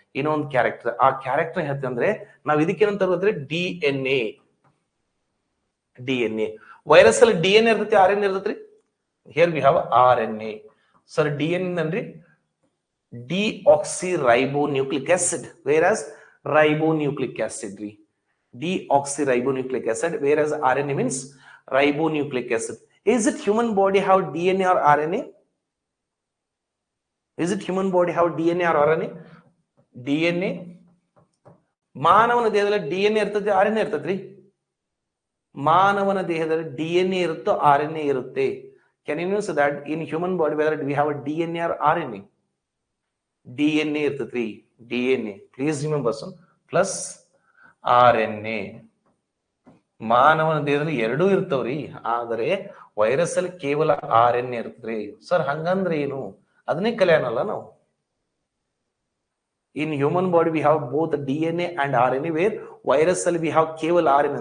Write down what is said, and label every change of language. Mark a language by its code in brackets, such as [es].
[kn] ಇನ್ನೊಂದು ಕ್ಯಾರೆಕ್ಟರ್, ಆ ಕ್ಯಾರೆಕ್ಟರ್ ಹೇಳ್ತೇವೆ ಅಂದ್ರೆ ನಾವ್ ಇದಕ್ಕೇನಂತ ಹೇಳಿದ್ರೆ DNA. ವೈರಸ್ ಅಲ್ಲಿ DNA ಇರ್ತೈತಿ, RNA ಇರ್ತೈತ್ರಿ. [en] Here we have RNA. [kn] Sir DNA ಅಂದ್ರೆ [en] Deoxyribonucleic acid, whereas ribonucleic acid ರೀ. Deoxyribonucleic acid, whereas RNA means ribonucleic acid. Is it human body have DNA or RNA? Is it human body have DNA or RNA? DNA. [kn] ಮಾನವನ ದೇಹದಲ್ಲಿ DNA ಇರ್ತದೆ, RNA ಇರ್ತದ್ರಿ. ಮಾನವನ ದೇಹದಲ್ಲಿ DNA ಇರುತ್ತೋ RNA ಇರುತ್ತೆ. [en] Can you say that in human body whether we have a DNA or RNA? [kn] DNA ಇರ್ತದ್ರಿ, [en] DNA. Please remember son, plus RNA. [kn] ಮಾನವನ ದೇಹದಲ್ಲಿ ಎರಡೂ ಇರ್ತವ್ರಿ, ಆದರೆ ವೈರಸ್ ಅಲ್ಲಿ ಕೇವಲ RNA ಇರ್ತದ್ರಿ. ಸರ್ ಹಂಗಂದ್ರೆ ಏನು, ಅದನ್ನೇ ಕಲಿಯೋಣಲ್ಲ ನಾವು. [en] In human body we have both DNA and RNA, where virus ಅಲ್ಲಿ we have ಕೇವಲ RNA.